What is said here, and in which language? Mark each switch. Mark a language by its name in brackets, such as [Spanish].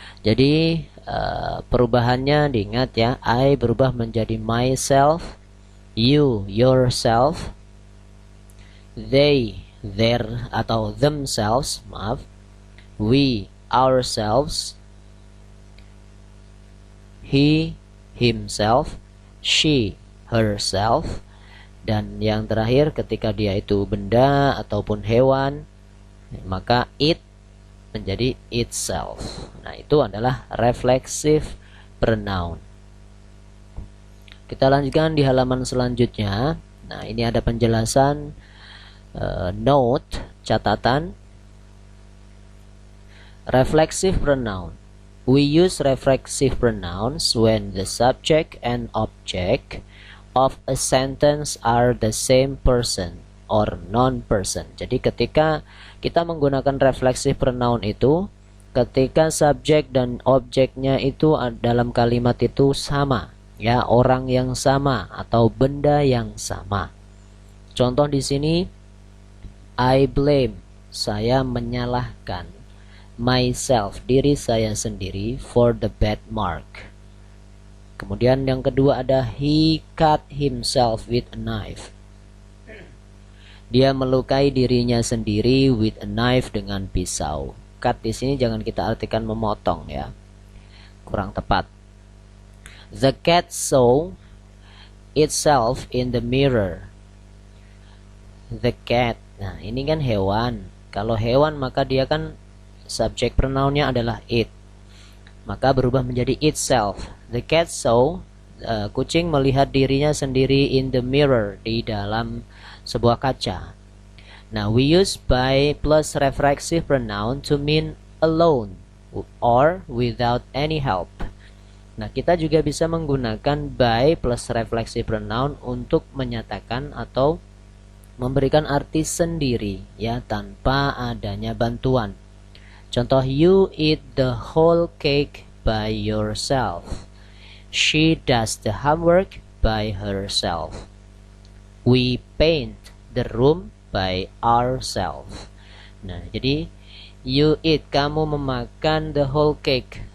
[Indonesian] Jadi perubahannya diingat, ya. I berubah menjadi myself, you yourself, they their atau themselves, maaf, we ourselves, he himself, she herself, Dan yang terakhir ketika dia itu benda ataupun hewan, maka it menjadi itself. Nah, itu adalah reflexive pronoun. Kita lanjutkan di halaman selanjutnya. Nah, ini ada penjelasan note, catatan. Reflexive pronoun. [English] We use reflexive pronouns when the subject and object of a sentence are the same person or non-person. [Indonesian] Jadi ketika kita menggunakan reflexive pronoun itu ketika subjek dan objeknya itu dalam kalimat itu sama, ya, orang yang sama atau benda yang sama. Contoh di sini, [English] I blame, [Indonesian] saya menyalahkan, myself, diri saya sendiri, [English] for the bad mark. [Indonesian] Kemudian yang kedua ada [English] he cut himself with a knife. [Indonesian] Dia melukai dirinya sendiri [English] with a knife, [Indonesian] dengan pisau. Cut di sini jangan kita artikan memotong, ya. Kurang tepat. [English] The cat saw itself in the mirror. The cat. [Indonesian] Nah, ini kan hewan. Kalau hewan maka dia kan subjek pronounnya adalah it, maka berubah menjadi itself. [English] The cat saw, [Indonesian] kucing melihat dirinya sendiri [English] in the mirror, [Indonesian] di dalam sebuah kaca. [English] Nah, we use by plus reflexive pronoun to mean alone or without any help. [Indonesian] Nah, kita juga bisa menggunakan by plus reflexive pronoun untuk menyatakan atau memberikan arti sendiri, ya, tanpa adanya bantuan. [English] Contoh, you eat the whole cake by yourself. She does the homework by herself. We paint the room by ourselves. [Indonesian] Nah, jadi [English] you eat, [Indonesian] kamu memakan [English] the whole cake.